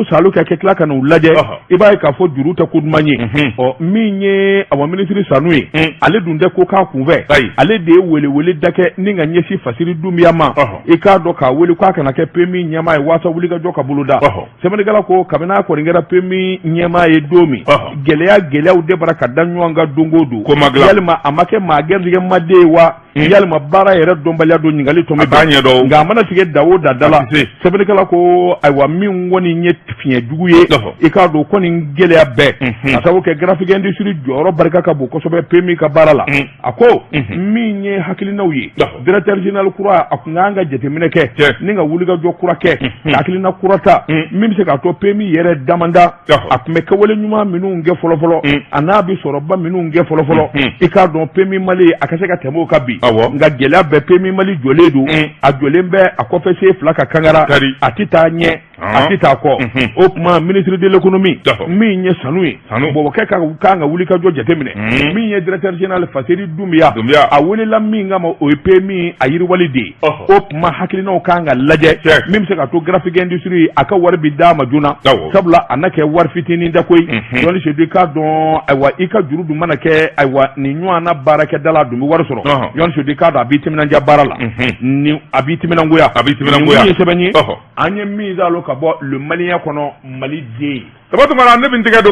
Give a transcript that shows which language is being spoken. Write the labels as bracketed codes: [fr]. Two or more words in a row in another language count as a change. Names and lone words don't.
[bm] salo kɛ tila ka n'u lajɛ i b'a ye k'a fɔ juru tɛ ko duman ye min ye awa minisiri Sanu ye ale dun tɛ ko k'a kunfɛ ale de ye welewele da kɛ ni ka ɲɛsin Fasiri Dunbiya ma i k'a dɔn k'a wele k'a kana kɛ PMI ɲɛmaa ye waasa wulikajɔ ka boloda sɛbɛnnikɛla ko kabini a kɔni kɛra PMI ɲɛmaa ye don min gɛlɛyaw de bara ka da ɲɔgɔn kan don o don yalima a ma kɛ maa gɛnsigɛmaden ye wa yalima baara yɛrɛ dɔnbaliya don ɲininkali tɔmi b'a ɲɛdɔn nka a mana tigɛ da o da la sɛbɛnnikɛla ko ayiwa min kɔni ye fiɲɛ jugu ye i k'a dɔn kɔni gɛlɛya bɛɛ a sababu kɛ [en] graphic industry [bm] jɔyɔrɔ barika ka bon kosɛbɛ PMI ka baara la a ko min ye hakilinaw ye [fr] directeur général [bm] kura a kun kan ka jateminɛ kɛ ni ka wulikajɔ kura kɛ ka hakilina kura ta min bɛ se k'a to PMI yɛrɛ damanda a tun bɛ kɛwale ɲuman minnu kɛ fɔlɔfɔlɔ a n'a bɛ sɔrɔba minnu kɛ fɔlɔfɔlɔ i k'a dɔn PMI Mali a ka se ka tɛmɛ o kan bi nka gɛlɛya bɛɛ PMI Mali jɔlen don a jɔlen bɛ a kɔfɛ sen fila ka kangara a tɛ taa ɲɛ a tɛ taa kɔ o tuma [fr] ministre de l'économie [bm] min ye Sanu ye bɔbɔkɛ kan ka wulikajɔ jateminɛ min ye [fr] directeur général [bm] Fasiri Dunbiya a welela min kama o ye PMI a yiriwali de ye o tuma hakilinaw kan ka lajɛ min bɛ se ka to [en] graphic industry [bm] a ka wari bi d'a ma joona sabula a na kɛ wari fitinin da koyi Yɔnni Sedu k'a dɔn ayiwa i ka juru dun mana kɛ ayiwa nin ɲɔgɔn na baarakɛdala dun bɛ wari sɔrɔ Yɔnni Sedu k'a dɔn a b'i timinandiya baara la ni a b'i timinangoya min ye sɛbɛn ye an ye min zalo ka bɔ le Malien kɔnɔ Mali den sabatuma ne bɛ tigɛ don